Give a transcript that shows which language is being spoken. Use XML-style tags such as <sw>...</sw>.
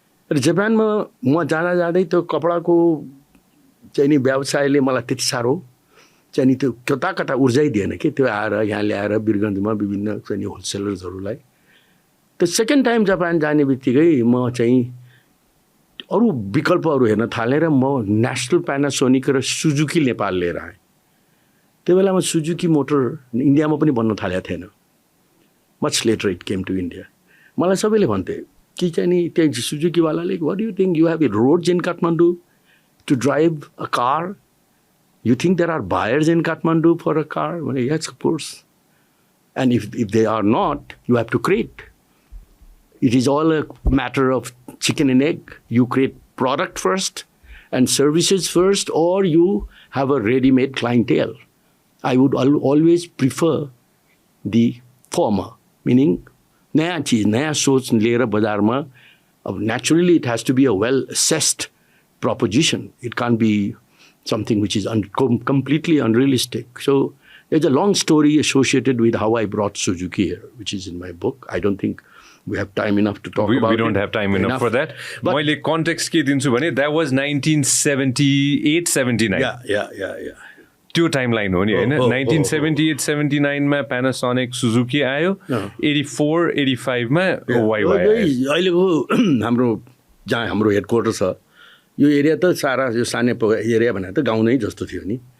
<ne>र जापानमा म जाँदै त्यो कपडाको चाहिँ नि व्यवसायले मलाई त्यति साह्रो चाहिँ नि त्यो कता ऊर्जै दिएन कि त्यो आएर यहाँ ल्याएर वीरगन्जमा विभिन्न चाहिँ नि होलसेलर्सहरूलाई। त्यो सेकेन्ड टाइम जापान जाने बित्तिकै म चाहिँ अरू विकल्पहरू हेर्न थालेँ र म नेसनल प्यानासोनिक र सुजुकी नेपाल लिएर आएँ। त्यो बेलामा सुजुकी मोटर इन्डियामा पनि बन्न थालेको थिएन।</ne> <en>Much later it came to India.</en> <ne>मलाई सबैले भन्थे कि चाहिँ नि त्यही सुजुकीवालाले</ne> <en>What do you think you have a roads in Kathmandu to drive a car? You think there are buyers in Kathmandu for a car?</en> <ne>भने</ne> <en>Yes of course. And if they are not you have to create. It is all a matter of chicken and egg. You create product first and services first, or you have a ready-made clientele. I would always prefer the former, meaning</en> <ne>नया चीज, नया सोच लिएर बजारमा। अब</ne> <en>naturally it has to be a well-assessed proposition. It can't be something which is completely unrealistic. So there's a long story associated with how I brought Suzuki here, which is in my book. I don't think we have time enough to talk about it. We don't have time enough for that.</en> <ne>मैले context के दिन्छु भने</ne> <en>that was</en> <ne>1978-79.</ne> <en>Yeah.</en> <ne>त्यो timeline हो नि होइन। 1978-79 मा प्यानासोनिक Suzuki आयो, 84-85 मा वाइवाई आयो। अहिलेको हाम्रो जहाँ हाम्रो हेडक्वार्टर छ यो एरिया त सारा यो सानो एरिया भने त गाउँ नै जस्तो थियो नि।</ne>